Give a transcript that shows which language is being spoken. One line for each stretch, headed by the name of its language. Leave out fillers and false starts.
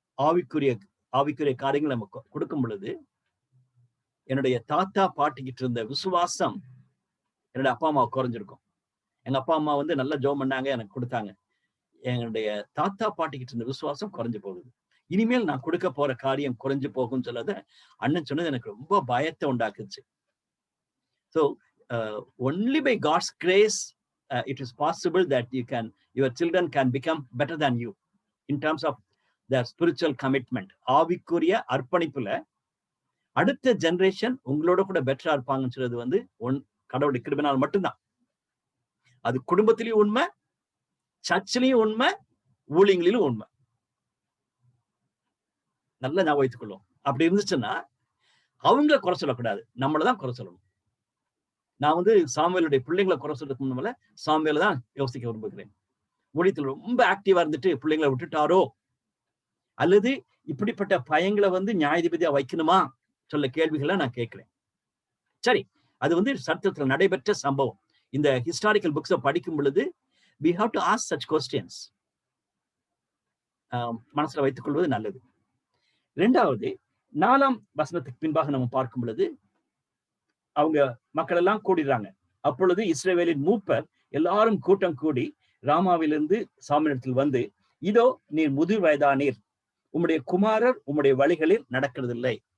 Tamil: ஆவிக்குரிய காரியங்கள் நம்ம கொடுக்கும் பொழுது என்னுடைய தாத்தா பாட்டிக்கிட்டு இருந்த விசுவாசம் என்னுடைய அப்பா அம்மா குறைஞ்சிருக்கும். எங்க அப்பா அம்மா வந்து நல்லா ஜெபம் பண்ணாங்க, எனக்கு கொடுத்தாங்க. என்னுடைய தாத்தா பாட்டிக்கிட்டு இருந்த விசுவாசம் குறைஞ்சு போகுது. இனிமேல் நான் கொடுக்க போற காரியம் குறைஞ்சு போகும்னு சொன்னத அண்ணன் சொன்னது எனக்கு ரொம்ப பயத்தை உண்டாக்குச்சு.
English: So only by God's grace it is possible that your children can become better than you in terms of their spiritual commitment.
Tamil: ஆவிக்குரிய அர்ப்பணிப்புல அடுத்த ஜெனரேஷன் உங்களோட கூட பெட்டரா இருப்பாங்கன்னு சொல்றது வந்து கடவுளுடைய கிருபையினால் மட்டும்தான். அது குடும்பத்திலையும் உண்மை, சர்ச்சிலையும் உண்மை, ஊழியங்களிலும் உண்மை. நல்லா ஞாபகம் வைத்துக் கொள்ளும். அப்படி இருந்துச்சுன்னா அவங்கள குறை சொல்லக்கூடாது, நம்மளதான் குறை சொல்லணும். நான் வந்து சாமுவேலுடைய பிள்ளைங்களை குறை சொல்றதுக்கு முன்னால சாமுவேல தான் யோசிக்க விரும்புகிறேன். ஊழியத்தில் ரொம்ப ஆக்டிவா இருந்துட்டு பிள்ளைங்களை விட்டுட்டாரோ, அல்லது இப்படிப்பட்ட பையங்களை வந்து நியாயாதிபதியா வைக்கணுமா சொல்ல கேள்விகளை நான் கேட்கிறேன். சரி, அது வந்து சரித்திரத்துல நடைபெற்ற சம்பவம். இந்த ஹிஸ்டாரிக்கல் புக்ஸை படிக்கும் பொழுது
English: we have to ask such questions.
Tamil: மனசுல வைத்துக் கொள்வது நல்லது. 2வது 4ஆம் வசனத்துக்கு பின்பாக நம்ம பார்க்கும் பொழுது அவங்க மக்கள் எல்லாம் கூடிடுறாங்க. அப்பொழுது இஸ்ரவேலின் மூப்பர் எல்லாரும் கூட்டம் கூடி ராமாவிலிருந்து சாமுவேலிடத்தில் வந்து, இதோ நீர் முதிர் வயதானீர், உம்முடைய குமாரர் உம்முடைய வழிகளில் நடக்கிறதில்லை.